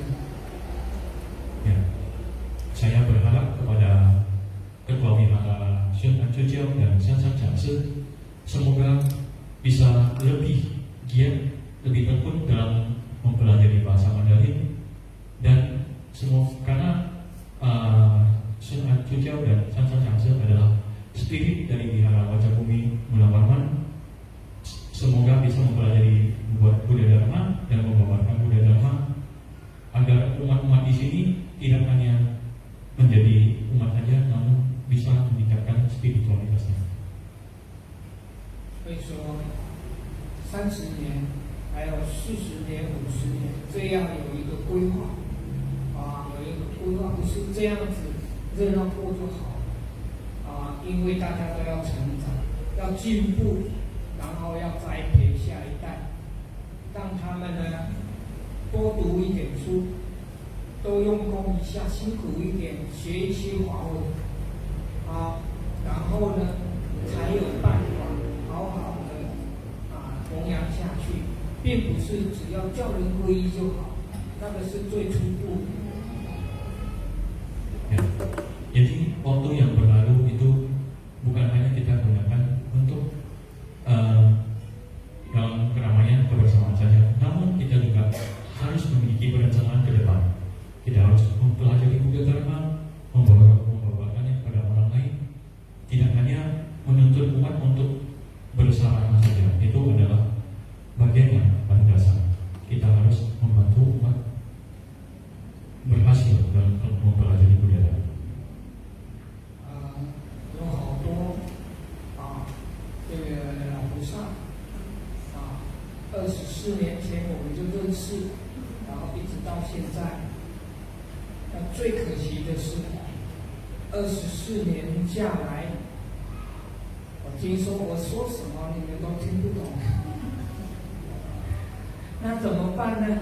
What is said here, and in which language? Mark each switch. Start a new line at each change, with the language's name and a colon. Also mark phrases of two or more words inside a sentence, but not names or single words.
Indonesian: Ya, saya berharap kepada Ketua Wihara Syun Acuciao dan Sansan Changse, semoga bisa lebih giat, lebih tekun dalam mempelajari bahasa Mandarin, dan semua karena Syun Acuciao dan Sansan Changse adalah spirit dari Wihara Wajabumi Mulawarman, semoga bisa mempelajari Buddha Dharma dan membawakan Buddha Dharma agar umat-umat di sini tidak hanya menjadi umat saja, namun bisa meningkatkan spiritualitasnya.
Chinese: 所以说，30年，还有40年、50年，这样有一个规划有一个规划，不是这样子热闹过就好因为大家都要成长，要进步，然后要栽培下一代，让他们呢多读一点书，多用功一下，辛苦一点，学一些华文啊，然后呢，才有办法好好的弘扬下去，并不是只要叫人皈依就好，那个是最初步的。
Indonesian: Ya. Jadi waktu yang berlalu itu bukan hanya kita gunakan untuk dalam keramaian kebersamaan saja, namun kita juga harus memiliki perencanaan ke depan. Kita harus mempelajari Buddha Dharma, membawakannya kepada orang lain, tidak hanya menuntut umat untuk bersama saja. Itu adalah bagian yang paling dasar. Kita harus membantu umat berhasil dalam mempelajari Buddha Dharma.
Chinese: 有好多这个老菩萨24年前我们就认识，然后一直到现在。那最可惜的是，24年下来，我听说我说什么你们都听不懂，那怎么办呢？